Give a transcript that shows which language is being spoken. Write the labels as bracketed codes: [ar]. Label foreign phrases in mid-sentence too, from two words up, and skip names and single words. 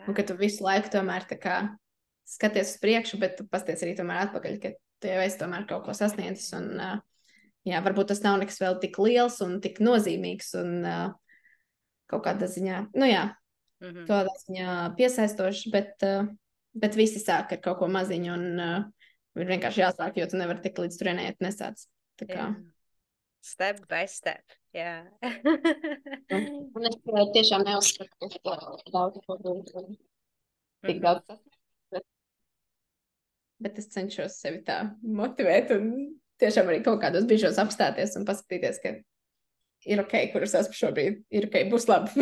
[lv] Un ka tu visu laiku tomēr tā kā skaties uz priekšu, bet tu pasties arī tomēr atpakaļ, ka tu jau esi tomēr kaut ko sasniedzis, un jā, varbūt tas nav nekas vēl tik liels un tik nozīmīgs, un kaut kādā ziņā, nu jā, Tādā ziņā piesaistoši, bet visi sāk ar kaut ko maziņu un ir vienkārši jāsāk, jo tu nevari tik līdz turienei nesāc. Tā kā. [en] Step by step, [lv] jā. Un es tiešām neuzskatu, ka daudz ko darīt. Tik daudz. Bet es cenšos sevi tā motivēt un tiešām arī kaut kādos brīžos apstāties un paskatīties, ka ir ok, kur es esmu šobrīd, ir ok, būs labi.